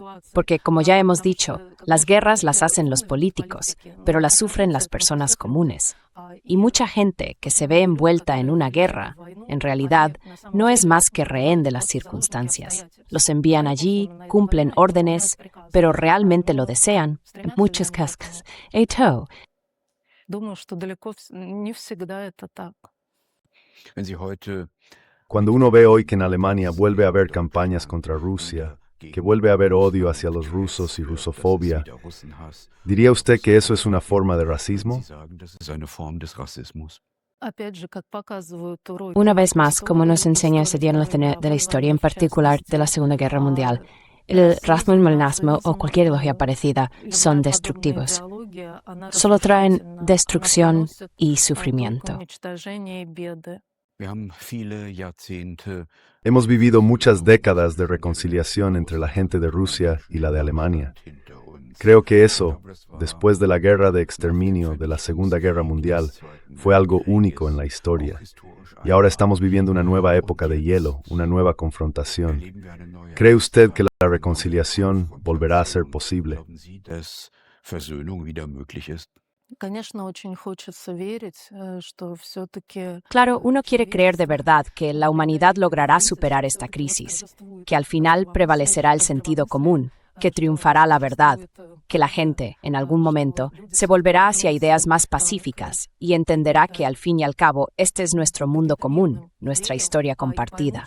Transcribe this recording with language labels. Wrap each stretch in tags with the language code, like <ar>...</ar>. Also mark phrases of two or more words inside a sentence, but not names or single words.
<es>Porque, como ya hemos dicho, las guerras las hacen los políticos, pero las sufren las personas comunes. Y mucha gente que se ve envuelta en una guerra, en realidad, no es más que rehén de las circunstancias. Los envían allí, cumplen órdenes, pero realmente lo desean. En muchos casos,</es> <ru>думаю, что далеко не всегда это так.</ru> <de>Wenn Sie heute</de> <es>Cuando uno ve hoy que en Alemania vuelve a haber campañas contra Rusia, que vuelve a haber odio hacia los rusos y rusofobia,</es> <de>Russenhass,</de> <es>¿diría usted que eso es una forma de racismo?</es> <de>Sie sagen, das ist eine Form des Rassismus.</de> <ru>Опять же, как показывают уроки.</ru> <es>Una vez más, como nos enseña ese día en de la historia, en particular de la Segunda Guerra Mundial, el racismo o cualquier ideología parecida son destructivos. Solo traen destrucción y sufrimiento.</es> <de>Wir haben viele Jahrzehnte</de> <es>Hemos vivido muchas décadas de reconciliación entre la gente de Rusia y la de Alemania.</es> <de>hinter uns.</de> <es>Creo que eso, después de la guerra de exterminio de la Segunda Guerra Mundial, fue algo único en la historia. Y ahora estamos viviendo una nueva época de hielo, una nueva confrontación.</es> <de>Erleben wir eine neue</de> <es>¿Cree usted que la reconciliación volverá a ser posible?</es> <de>Glauben Sie, dass Versöhnung wieder möglich ist?</de> <ru>Конечно, очень хочется верить, что все-таки</ru> <es>Claro, uno quiere creer de verdad que la humanidad logrará superar esta crisis, que al final prevalecerá el sentido común, que triunfará la verdad, que la gente, en algún momento, se volverá hacia ideas más pacíficas y entenderá que al fin y al cabo este es nuestro mundo común, nuestra historia compartida.</es>